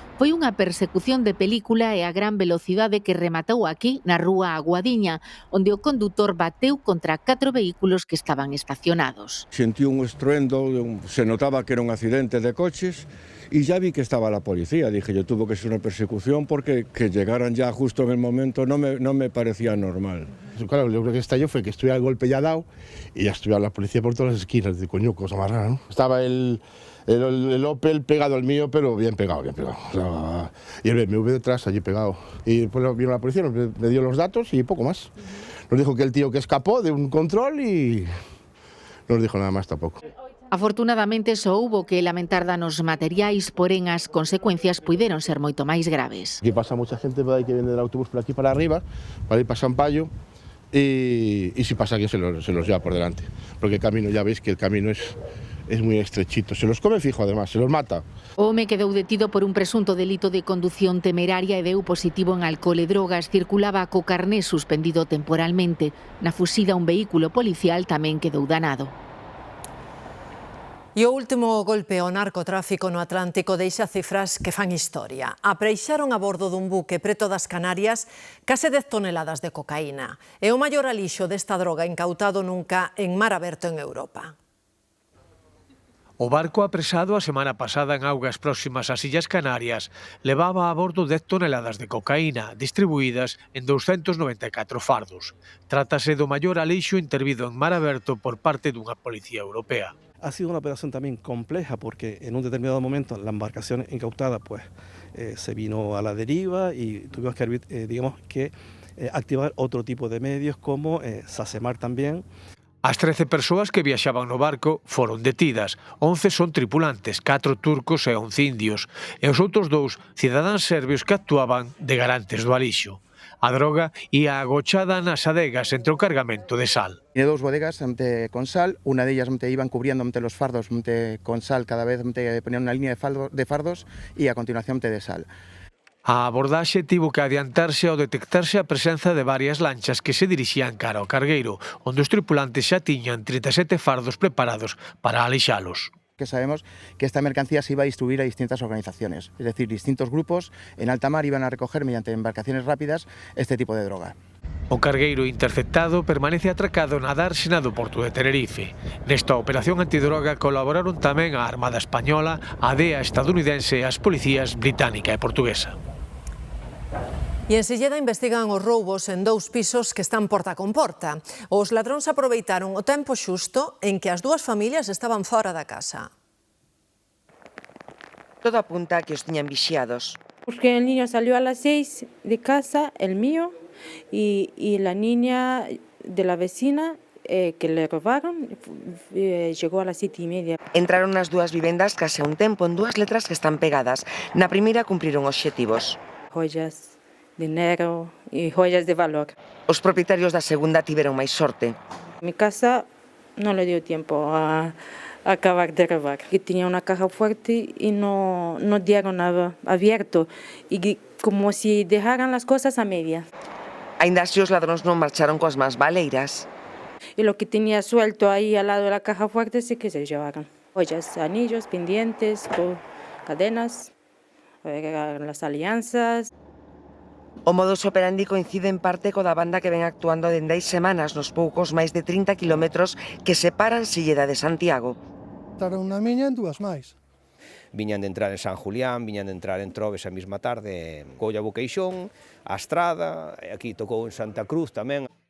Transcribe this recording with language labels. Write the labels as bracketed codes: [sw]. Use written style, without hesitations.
[gl] Foi unha persecución de película e a gran velocidade que rematou aquí, na rúa Aguadiña, onde o condutor bateu contra 4 vehículos que estaban estacionados. [es] Sentí un estruendo, se notaba que era un accidente de coches, y ya vi que estaba la policía. Dije, yo tuvo que ser una persecución porque que llegaran ya justo en el momento no me parecía normal. Claro, yo creo que estalló fue que estuviera el golpe ya dado y ya estuviera la policía por todas las esquinas. De coño, cosa más rara, ¿no? Estaba el Opel pegado al mío, pero bien pegado, bien pegado. O sea, y el BMW detrás, allí pegado. Y pues vino la policía, me dio los datos y poco más. Nos dijo que el tío que escapó de un control y no nos dijo nada más tampoco. [gl] Afortunadamente só houbo que lamentar danos materiais, porén as consecuencias puideron ser moito máis graves. [es] Aquí pasa mucha gente por ahí que viene del autobús por aquí para arriba, para ir para San Payo, y si pasa alguien se los lleva por delante. Porque el camino, ya veis que el camino es muy estrechito. Se los come fijo además, se los mata. [gl] O home quedou detido por un presunto delito de condución temeraria e deu positivo en alcohol e drogas. Circulaba co carné suspendido temporalmente. Na fuxida un vehículo policial tamén quedou danado. E o último golpe ao narcotráfico no Atlántico deixa cifras que fan historia. Apreixaron a bordo dun buque preto das Canarias case 10 toneladas de cocaína. É o maior alixo desta droga incautado nunca en mar aberto en Europa. O barco apresado a semana pasada en augas próximas ás Illas Canarias levaba a bordo 10 toneladas de cocaína, distribuídas en 294 fardos. Trátase do maior alixo intervido en mar aberto por parte dunha policía europea. [es] Ha sido una operación también compleja porque en un determinado momento la embarcación incautada se vino a la deriva y tuvimos que activar otro tipo de medios como SACEMAR también. [gl] As 13 persoas que viaxaban no barco foron detidas. 11 son tripulantes, 4 turcos e 11 indios, e os outros 2 cidadáns serbios que actuaban de garantes do alixo. A droga ia agochada nas adegas entre o cargamento de sal. [es] Tiene 2 bodegas con sal, una de ellas iban cubriendo los fardos con sal, cada vez ponían una línea de fardos y a continuación de sal. [gl] A abordaxe tivo que adiantarse ao detectarse a presenza de varias lanchas que se dirixían cara ao cargueiro, onde os tripulantes xa tiñan 37 fardos preparados para alixalos. [es] Que sabemos que esta mercancía se iba a distribuir a distintas organizaciones, es decir, distintos grupos en alta mar iban a recoger mediante embarcaciones rápidas este tipo de droga. [gl] O cargueiro interceptado permanece atracado na dársena do porto de Tenerife. Nesta operación antidroga colaboraron tamén a Armada Española, a DEA estadounidense e as policías británica e portuguesa. E en Silleda investigan os roubos en 2 pisos que están porta con porta. Os ladróns aproveitaron o tempo xusto en que as 2 familias estaban fora da casa. Todo apunta a que os tiñan vixiados. [es] Porque el niño salió a las 6 de casa, el mío, y la niña de la vecina que le robaron llegó a las 7:30. [gl] Entraron nas 2 vivendas case a un tempo en 2 letras que están pegadas. Na primeira cumpriron obxectivos. [es] Joyas, dinero y joyas de valor. [gl] Os propietarios da segunda tiveron máis sorte. [es] Mi casa no le dio tiempo a acabar de robar. Que tenía una caja fuerte y no dieron nada abierto. Y como si dejaran las cosas a media. [gl] Ainda así os ladróns non marcharon coas más baleiras. [es] Y lo que tenía suelto ahí al lado de la caja fuerte sí que se llevaron. Joyas, anillos, pendientes, cadenas, las alianzas. [gl] O modus operandi coincide en parte co da banda que ven actuando dende hai semanas nos poucos máis de 30 kilómetros que separan Silleda de Santiago. Tardaron na miña en 2 máis. Viñan de entrar en San Julián, viñan de entrar en Troves a mesma tarde, Colla Boqueixón, a Estrada, aquí tocou en Santa Cruz tamén.